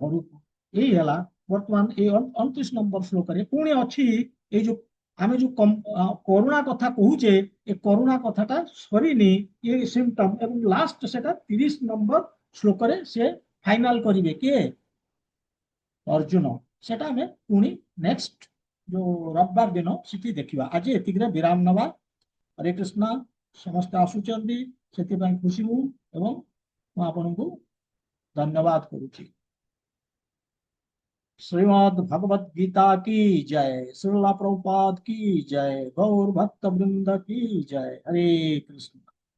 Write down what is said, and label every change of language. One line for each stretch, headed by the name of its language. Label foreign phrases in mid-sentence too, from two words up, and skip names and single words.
Odia: ଏଇ ହେଲା ବର୍ତ୍ତମାନ ଏଇ 29 ନମ୍ବର ଶ୍ଲୋକରେ ପୁଣି ଅଛି ଏଇ ଯୋଉ ଆମେ ଯୋଉ କରୁଣା କଥା କହୁଛେ, ଏ କରୁଣା କଥାଟା ସରିନି, ଏ ସିମ୍ପଟମ୍, ଏବଂ ଲାଷ୍ଟ ସେଟା 30 ନମ୍ବର ଶ୍ଲୋକରେ ସେ ଫାଇନାଲ କରିବେ କିଏ? ଅର୍ଜୁନ। ସେଟା ଆମେ ପୁଣି ନେକ୍ସଟ ଯୋଉ ରବିବାର ଦିନ ସେଠି ଦେଖିବା। ଆଜି ଏତିକିରେ ବିରାମ ନବା। ହରେ କୃଷ୍ଣ। ସମସ୍ତେ ଆସୁଛନ୍ତି ସେଥିପାଇଁ ଖୁସି ମୁଁ, ଏବଂ ମୁଁ ଆପଣଙ୍କୁ ଧନ୍ୟବାଦ କରୁଛି।
Hindi: श्रीमद् भगवत गीता की जय, श्रीला प्रभुपाद की जय, गौर भक्त वृंद की जय। हरे कृष्ण।